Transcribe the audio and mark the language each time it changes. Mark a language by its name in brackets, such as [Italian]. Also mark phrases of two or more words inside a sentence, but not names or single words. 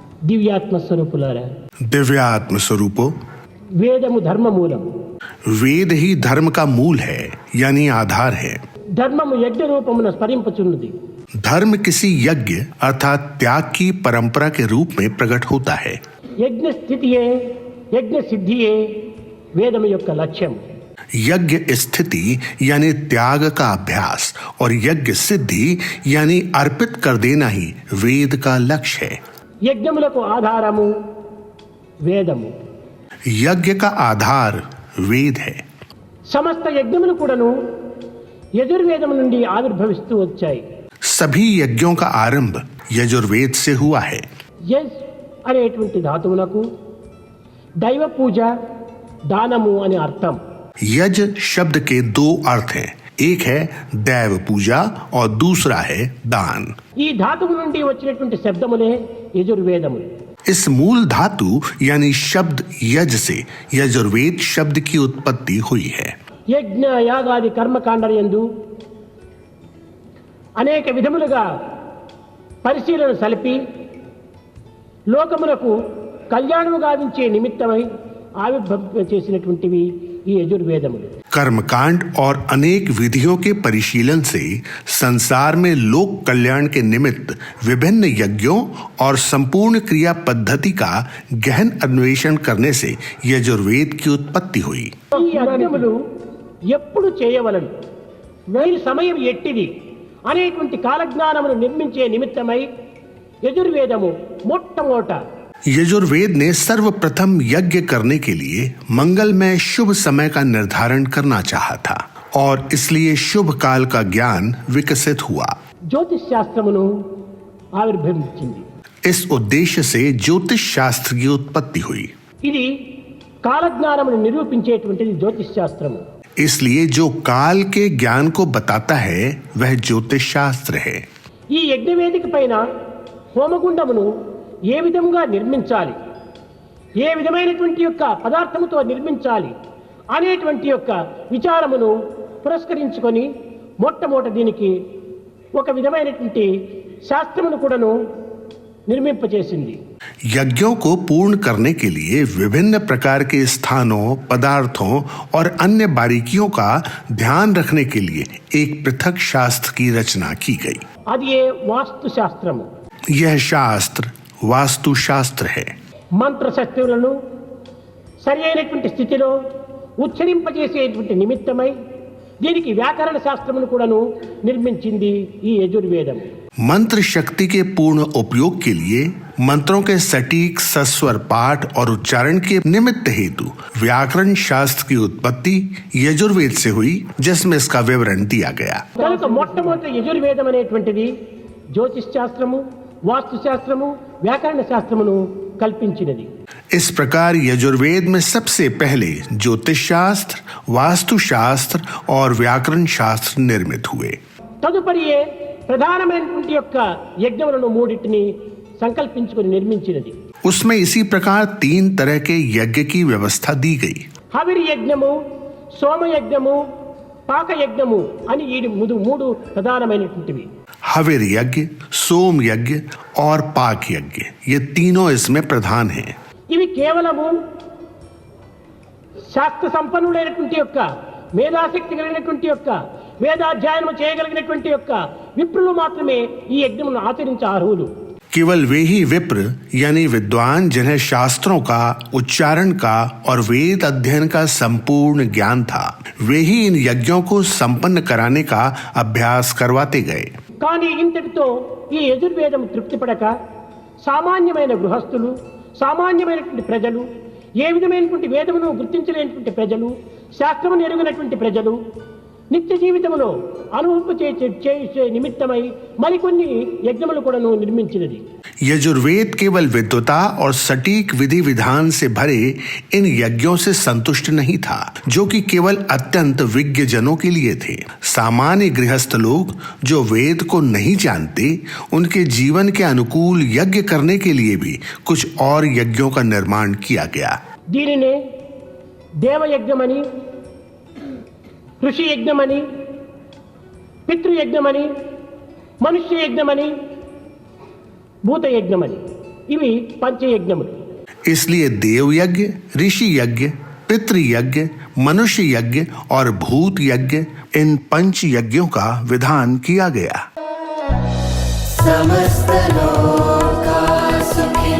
[Telugu] దివ్యాత్మ స్వరూపులారా, [Hindi] दिव्यात्म स्वरूपो, [Telugu] వేదము ధర్మ మూలం. [Hindi] वेद ही धर्म का मूल है यानी आधार है। [Telugu] ధర్మము యజ్ఞ రూపమున స్మరింపుచున్నది. [Hindi] धर्म किसी यज्ञ अर्थात त्याग की परंपरा के रूप में प्रकट होता है। [Telugu] యజ్ఞ స్థితియే యజ్ఞ సిద్ధియే వేదము యొక్క లక్ష్యం. [Hindi] यज्ञ स्थिति यानी त्याग का अभ्यास और यज्ञ सिद्धि यानी अर्पित कर देना ही वेद का लक्ष्य है। [Telugu] యజ్ఞములకు ఆధారము వేదము. [Hindi] यज्ञ का आधार वेद है। [Telugu] సమస్త యజ్ఞములు కూడాను యజుర్వేదము నుండి ఆవిర్భవిస్తూ వచ్చాయి. [Hindi] सभी यज्ञों का आरंभ यजुर्वेद से हुआ है। [Telugu] యజ్ అనేటువంటి ధాతువులకు దైవ పూజ దానము అని అర్థం. [Hindi] यज शब्द के दो अर्थ हैं, एक है दैव पूजा और दूसरा है दान। [Telugu] ఈ ధాతువు నుండి వచ్చినటువంటి శబ్దములే యజుర్వేదములు. [Hindi] इस मूल धातु यानी शब्द यज से यजुर्वेद शब्द की उत्पत्ति हुई है। [Telugu] యజ్ఞ యాగాది కర్మకాండలందు అనేక విధములుగా పరిశీలన సలిపి లోకములకు కళ్యాణము గావించే నిమిత్తమై ఆవిర్భవ చేసినటువంటివి ఈ యజుర్వేదములు. [Hindi] कर्मकांड और अनेक विधियों के परिशीलन से संसार में लोक कल्याण के निमित्त विभिन्न यज्ञों और संपूर्ण क्रिया पद्धति का गहन अन्वेषण करने से यजुर्वेद की उत्पत्ति हुई। [Telugu] ఈ యజ్ఞములు ఎప్పుడు చేయవలను, వీరి సమయం ఎట్టిది అనేటువంటి కాలజ్ఞానమును నిర్మించే నిమిత్తమై యజుర్వేదము మొట్టమొదట [Hindi] यजुर्वेद ने सर्वप्रथम यज्ञ करने के लिए मंगलमय शुभ समय का निर्धारण करना चाहा था और इसलिए शुभ काल का ज्ञान विकसित हुआ। [Telugu] జ్యోతిష్ శాస్త్రమును ఆవిర్భవించింది. [Hindi] इस उद्देश्य से ज्योतिष शास्त्र की उत्पत्ति हुई। [Telugu] ఇది కాలజ్ఞానమును నిరూపించేటువంటిది జ్యోతిష్ శాస్త్రము. [Hindi] इसलिए जो काल के ज्ञान को बताता है वह ज्योतिष शास्त्र है। [Telugu] ఈ యజ్ఞవేదిక పైన హోమగుండమును ఏ విధంగా నిర్మించాలి, ఏ విధమైనటువంటి యొక్క పదార్థముతో నిర్మించాలి అనేటువంటి యొక్క విచారమును పురస్కరించుకొని మొట్టమొదట దీనికి ఒక విధమైనటువంటి శాస్త్రమును కూడాను నిర్మింపచేసింది. [Hindi] यज्ञों को पूर्ण करने के लिए विभिन्न प्रकार के स्थानों, पदार्थों और अन्य बारीकियों का ध्यान रखने के लिए एक पृथक शास्त्र की रचना की गई। [Telugu] అది ఏ వాస్తు శాస్త్రము. [Hindi] यह शास्त्र वास्तु शास्त्र है। [Telugu] మంత్ర శక్తులను సరి అయినటువంటి స్థితిలో ఉచ్చరింపజేసేటువంటి నిమిత్తమై దీనికి వ్యాకరణ శాస్త్రమును కూడాను నిర్మించింది ఈ యజుర్వేదం. [Hindi] मंत्र शक्ति के पूर्ण उपयोग के लिए मंत्रों के सटीक सस्वर पाठ और उच्चारण के निमित्त हेतु व्याकरण शास्त्र की उत्पत्ति यजुर्वेद से हुई, जिसमें इसका विवरण दिया गया। [Telugu] కనుక మొట్టమొదటి యజుర్వేదం అనేటువంటిది జ్యోతిష్ శాస్త్రము, వాస్తు శాస్త్రము, వ్యాకరణ శాస్త్రమును కల్పించినది. [Hindi] इस प्रकार यजुर्वेद में सबसे पहले ज्योतिष शास्त्र, वास्तु शास्त्र और व्याकरण शास्त्र निर्मित हुए। [Telugu] తదుపరియే ప్రధానమైనటువంటి యొక్క యజ్ఞములను మూడింటిని సంకల్పించుకొని నిర్మించినది. [Hindi] उसमें इसी प्रकार 3 तरह के यज्ञ की व्यवस्था दी गई। [Telugu] హవిర్ యజ్ఞము, సోమయజ్ఞము, పాక యజ్ఞము అని ఈ మూడు ప్రధానమైనటువంటివి. [Hindi] हविर यज्ञ, सोम यज्ञ और पाक यज्ञ, ये तीनों इसमें प्रधान हैं। [Telugu] ఇవి కేవలము శాస్త్ర సంపన్నులైనటువంటి యొక్క మేధాశక్తి కలిగినటువంటి యొక్క వేదాధ్యయనం చేయగలిగినటువంటి యొక్క విప్రులు మాత్రమే ఈ యజ్ఞమును ఆచరించే అర్హులు. [Hindi] केवल वे ही विप्र यानी विद्वान जिन्हें शास्त्रों का, उच्चारण का और वेद अध्ययन का संपूर्ण ज्ञान था, वे ही इन यज्ञों को संपन्न कराने का अभ्यास करवाते गए। [Telugu] కానీ ఇంతటితో ఈ యజుర్వేదం తృప్తిపడక సామాన్యమైన గృహస్థులు, సామాన్యమైనటువంటి ప్రజలు, ఏ విధమైనటువంటి వేదమును గుర్తించలేనటువంటి ప్రజలు, శాస్త్రమును ఎరుగినటువంటి ప్రజలు నిత్య జీవితంలో అనుభవించే నిమిత్తమై మరికొన్ని యజ్ఞములు కూడాను నిర్మించినది. [Hindi] यजुर्वेद केवल विद्वता और सटीक विधि विधान से भरे इन यज्ञों से संतुष्ट नहीं था, जो कि केवल अत्यंत विज्ञ जनों के लिए थे। सामान्य गृहस्थ लोग जो वेद को नहीं जानते, उनके जीवन के अनुकूल यज्ञ करने के लिए भी कुछ और यज्ञों का निर्माण किया गया। [Telugu] దీనినే దేవయజ్ఞమని, ఋషి యజ్ఞమని, పితృయజ్ఞమని, మనుష్య యజ్ఞమని, భూత యజ్ఞమని ఇవి పంచయజ్ఞములు. [Hindi] इसलिए देव यज्ञ, ऋषि यज्ञ, पितृयज्ञ, मनुष्य यज्ञ और भूत यज्ञ, इन पंच यज्ञों का विधान किया गया. [Sanskrit] समस्त लोका सुखिनो